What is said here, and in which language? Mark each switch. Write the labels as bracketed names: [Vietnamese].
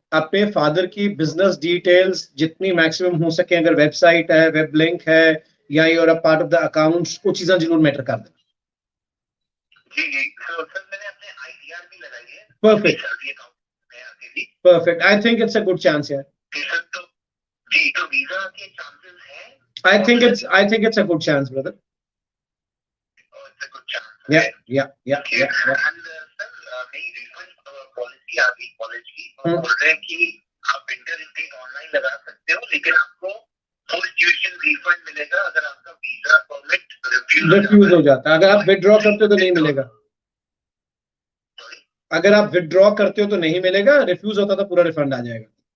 [Hindi] अपने फादर की business details जितनी मैक्सिमम हो सके, अगर वेबसाइट है, वेब लिंक है, या [English] your a part of the accounts, [Hindi] वो चीजें जरूर मैटर कर देना। जी जी, तो सर मैंने अपने आईटीआर भी लगाई है, [English] perfect, [Hindi] सैलरी अकाउंट में आके भी। [English] perfect, I think it's a good chance यार, [Hindi] सर तो जी, तो वीजा के चांसेस हैं? [English] I think it's a good chance brother, और it's a good chance, yeah right? yeah yeah Okay. yeah, yeah. [Hindi] And sir नई रिफंड पॉलिसी आ गई college की, वो बोल रहे हैं कि आप इंटर इंटेक ऑनलाइन लगा सकते हो, लेकिन आपको पोस्ट ट्यूशन रिफंड मिलेगा अगर आपका वीजा परमिट रिफ्यूज हो जाता है, अगर आप विड्रॉ करते हो तो नहीं मिलेगा, अगर आप विड्रॉ करते हो तो नहीं मिलेगा, रिफ्यूज होता तो पूरा रिफंड आ जाएगा।